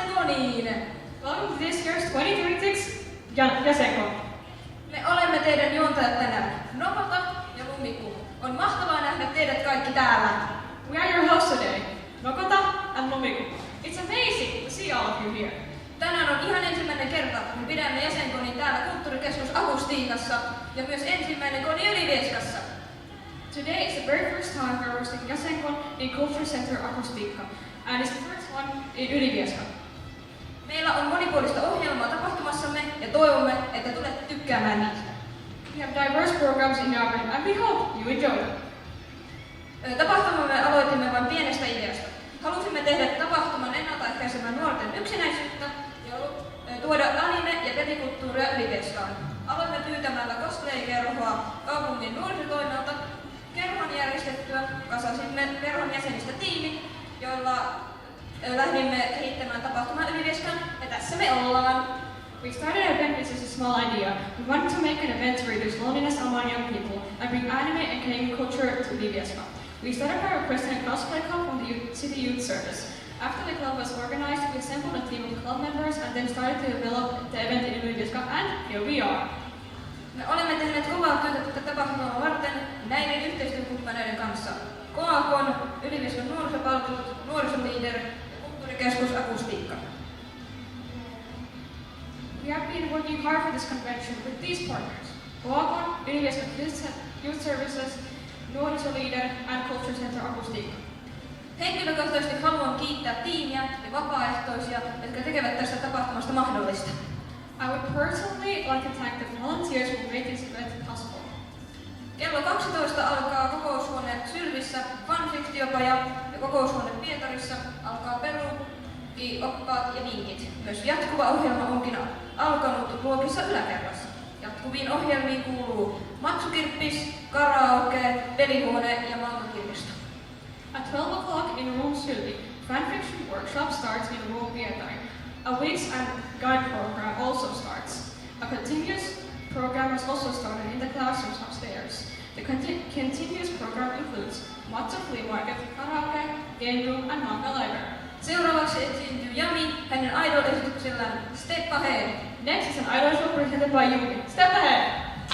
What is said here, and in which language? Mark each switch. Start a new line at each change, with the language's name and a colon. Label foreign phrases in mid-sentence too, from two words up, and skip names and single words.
Finnish: niin.
English: Welcome to this year's 2026 Jäsenkon.
Finnish: Me olemme teidän juontajat tänään, Nopata ja Lumiku. On mahtavaa nähdä teidät kaikki täällä.
English: We are your hosts today, Nokota and Lumiku. It's amazing to see all of you here.
Finnish: Tänään on ihan ensimmäinen kerta, kun pidämme jäsenkonin täällä Kulttuurikeskus Akustiikassa ja myös ensimmäinen koni Ylivieskassa.
English: Today is the very first time we're hosting Jäsenkon in Culture Center Akustiikka, and it's the first one in Ylivieska.
Finnish: Meillä on monipuolista ohjelmaa tapahtumassamme ja toivomme, että tulette tykkäämään niistä.
English: We have diverse programs in our event and we hope you enjoy them.
Finnish: Tapahtumamme aloitimme vain pienestä ideasta. Halusimme tehdä tapahtuman ennaltaehkäisemään nuorten yksinäisyyttä ja tuoda anime- ja pelikulttuuria Ylivieskaan. Aloimme pyytämällä cosplay-kerhoa kaupungin nuorisotoimelta. Kerhon järjestettyä kasasimme kerhon jäsenistä tiimin, jolla lähdimme kehittämään tapahtumaa Ylivieskaan, ja tässä me ollaan.
English: We started an event with just a small idea. We wanted to make an event to reduce loneliness among young people and bring anime and gaming culture to Ylivieska. We started by requesting a cosplay club from the City Youth Service. After the club was organized, we assembled a team of club members and then started to develop the event in Ylivieska, and here we are.
Finnish: Me olemme tehneet kovaa työtä tätä tapahtumaa varten näiden yhteistyökumppaneiden kanssa. KAKon, Ylivieskan nuorisopalvelut, Nuorisoliider ja Kulttuurikeskus Akustiikka.
English: We have been working hard for this convention with these partners: KAKon, Ylivieska Youth Services, Nuorisoliider and Culture Center Akustiikka.
Finnish: Henkilökohtaisesti haluan kiittää tiimiä ja vapaaehtoisia, jotka tekevät tästä tapahtumasta mahdollista.
English: I would personally like to thank the volunteers who made this event possible.
Finnish: Kello 12 alkaa kokoushuone Sylvissä fanfiktiopaja ja kokoushuone Pietarissa alkaa peruuki, oppaat ja vinkit. Myös jatkuva ohjelma onkin alkanut luokissa yläkerrassa. Jatkuviin ohjelmiin kuuluu matsukirppis, karaoke, pelihuone ja maailmankirjasto.
English: At 12 o'clock in room Sylvi, fanfiction workshop starts in room Pietari. A week's and guide program also starts. A continuous program has also started in the classrooms upstairs. The continuous program includes matcha flea market, karaoke, game room and manga library.
Finnish: Seuraavaksi esiintyy Jami hänen idol-esityksellään Step Ahead.
English: Next is an idol show presented by Yumi. Step ahead!